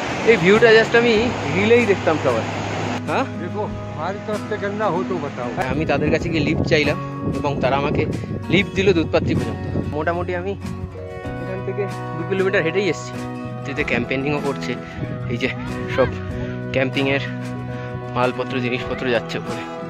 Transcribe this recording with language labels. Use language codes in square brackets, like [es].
[bn] এই ভিউটা জাস্ট আমি রিলেই দেখতাম সবাই। হ্যাঁ [hi] দেখো, हमारी तरफ से करना हो तो बताओ। [bn] আমি তাদের কাছে গিয়ে লিফট চাইলাম এবং তারা আমাকে লিফট দিল দুধপাত্রি পর্যন্ত। মোটামুটি আমি এখান থেকে 2 কিলোমিটার হেঁটেই এসেছি। যেতে ক্যাম্পেইনিংও করছে, এই যে সব ক্যাম্পিংয়ের মালপত্র জিনিসপত্র যাচ্ছে ওপরে।